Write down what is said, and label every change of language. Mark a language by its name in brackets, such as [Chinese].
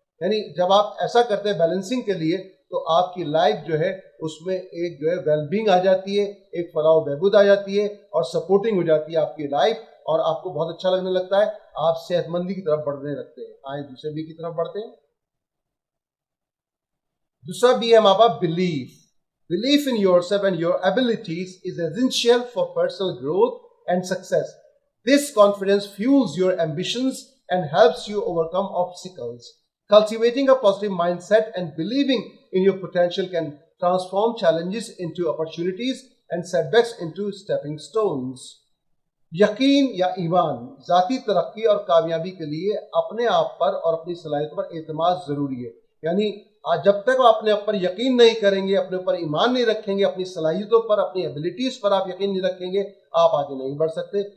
[Urdu] یعنی جب آپ ایسا کرتے ہیں بیلنسنگ کے لیے تو آپ کی لائف جو ہے اس میں ایک جو ہے ویل بینگ آ جاتی ہے، ایک فلاح و بہبود آ جاتی ہے اور سپورٹنگ ہو جاتی ہے آپ کی لائف اور آپ کو بہت اچھا لگنے لگتا ہے، آپ صحت مندی کی طرف بڑھنے لگتے ہیں. آئیں دوسرے بی کی طرف بڑھتے ہیں. دوسرا بی ہے ہمارے پاس belief. [English] Belief in yourself and your abilities is essential for personal growth and success. This confidence fuels your ambitions and helps you overcome obstacles. Cultivating a positive mindset and believing in your potential can transform challenges into opportunities and setbacks into stepping stones. [Urdu] یقین یا ایمان ذاتی ترقی اور کامیابی کے لیے اپنے آپ پر اور اپنی صلاحیتوں پر اعتماد ضروری ہے. یعنی جب تک آپ اپنے اوپر یقین نہیں کریں گے، اپنے اوپر ایمان نہیں رکھیں گے، اپنی صلاحیتوں پر، اپنی ایبلٹیز پر آپ یقین نہیں رکھیں گے، آپ آگے نہیں بڑھ سکتے.